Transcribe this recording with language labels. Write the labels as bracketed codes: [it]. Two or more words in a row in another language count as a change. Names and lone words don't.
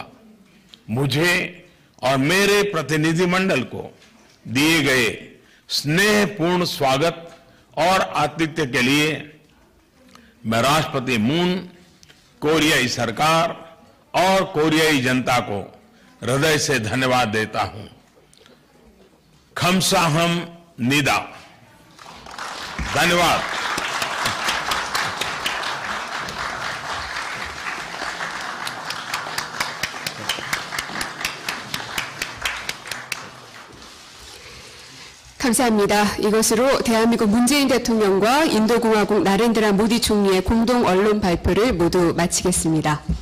[hi] मुझे और मेरे प्रतिनिधिमंडल को दिए गए स्नेहपूर्ण स्वागत और आतिथ्य के लिए मैं राष्ट्रपति मून, कोरियाई सरकार और कोरियाई जनता को हृदय से धन्यवाद देता हूं। [ko] खमसाहम निदा। धन्यवाद। 감사합니다. 이것으로 대한민국 문재인 대통령과 인도공화국 나렌드라 모디 총리의 공동 언론 발표를 모두 마치겠습니다.